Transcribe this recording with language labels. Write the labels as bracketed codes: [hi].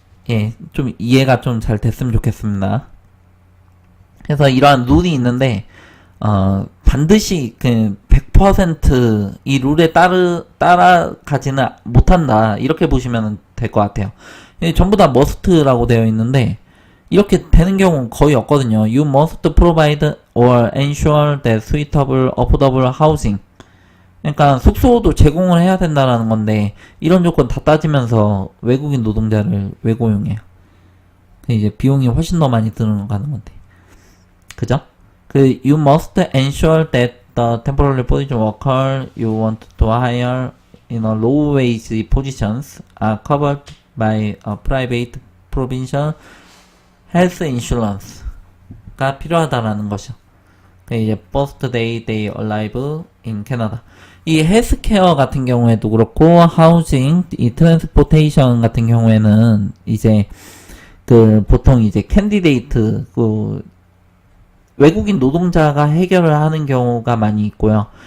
[ko] 예, 좀 이해가 좀 잘 됐으면 좋겠습니다. 그래서 이러한 룰이 있는데, 반드시 100%이 룰에 따라가지는 못한다. 이렇게 보시면 될 것 같아요. 전부 다 must라고 되어 있는데, 이렇게 되는 경우는 거의 없거든요. [en] You must provide or ensure that suitable, affordable housing. [ko] 그러니까 숙소도 제공을 해야 된다라는 건데, 이런 조건 다 따지면서 외국인 노동자를 왜 고용해요? 이제 비용이 훨씬 더 많이 들어가는 건데. 그죠? [en] You must ensure that the temporary position worker you want to hire in a low wage positions are covered by a private provincial health insurance [ko] 가 필요하다라는 것이요. [en] 이제 first day they arrive in Canada. [ko] 이 헬스케어 같은 경우에도 그렇고 하우징, 이 트랜스포테이션 같은 경우에는 이제 보통 이제 캔디데이트 외국인 노동자가 해결을 하는 경우가 많이 있고요.